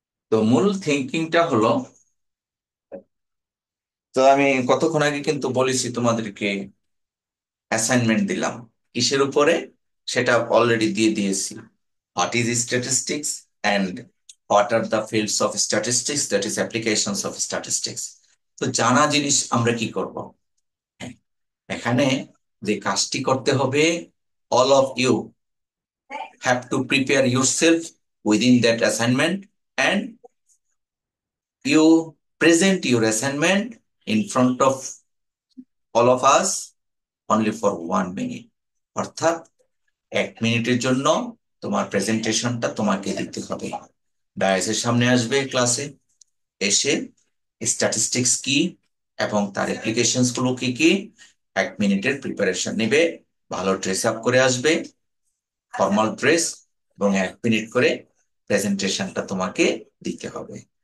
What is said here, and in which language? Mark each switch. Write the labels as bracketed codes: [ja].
[bn] তো মূল থিঙ্কিংটা হলো, তো আমি কতক্ষণ আগে কিন্তু বলেছি তোমাদেরকে অ্যাসাইনমেন্ট দিলাম কিসের উপরে, সেটা অলরেডি দিয়ে দিয়েছি। [en] What is statistics and what are the fields of statistics, that is applications of statistics. [bn] তো জানা জিনিস আমরা কি করব? হ্যাঁ, এখানে যে কাজটি করতে হবে, [en] All of you have to prepare yourself within that assignment, and you present your assignment in front of all of us only for 1 minute। [bn] অর্থাৎ 1 মিনিটের জন্য তোমার প্রেজেন্টেশনটা তোমাকে দিতে হবে। ডায়াসের সামনে আসবে ক্লাসে, এসে স্ট্যাটিস্টিক্স কি এবং তার অ্যাপ্লিকেশনস গুলো কি কি 1 মিনিটের প্রিপারেশন নেবে, ভালো ড্রেস আপ করে আসবে, ফর্মাল ড্রেস, এবং 1 মিনিট করে প্রেজেন্টেশনটা তোমাকে দিতে হবে।